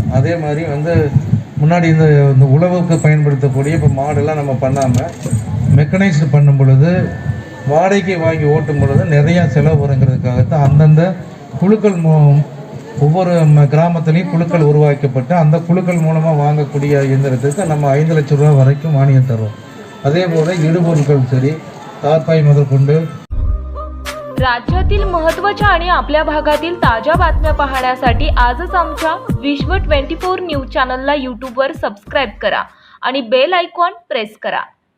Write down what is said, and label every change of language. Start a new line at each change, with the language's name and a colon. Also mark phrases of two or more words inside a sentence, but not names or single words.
Tamil: அதே மாதிரி முன்னாடி இந்த உழவுக்கு பயன்படுத்தக்கூடிய இப்போ மாடெல்லாம் நம்ம பண்ணாமல் மெக்கனைஸ்டு பண்ணும் பொழுது, வாடகைக்கு வாங்கி ஓட்டும் பொழுது நிறையா செலவு வருங்கிறதுக்காகத்தான் அந்தந்த குழுக்கள் ஒவ்வொரு கிராமத்துலேயும் குழுக்கள் உருவாக்கப்பட்டு அந்த குழுக்கள் மூலமாக வாங்கக்கூடிய இயந்திரத்துக்கு நம்ம 5 லட்சம் ரூபா வரைக்கும் மானியம் தருவோம். அதே போல் இடுபொருட்கள் சரி, தார்பாய் முதற்கொண்டு.
Marathi: राज्यातील महत्त्वाच्या आणि आपल्या भागातील ताज्या बातम्या पाहण्यासाठी आजच आमच्या विश्व 24 न्यूज चॅनलला यूट्यूबवर सबस्क्राईब करा आणि बेल आयकॉन प्रेस करा.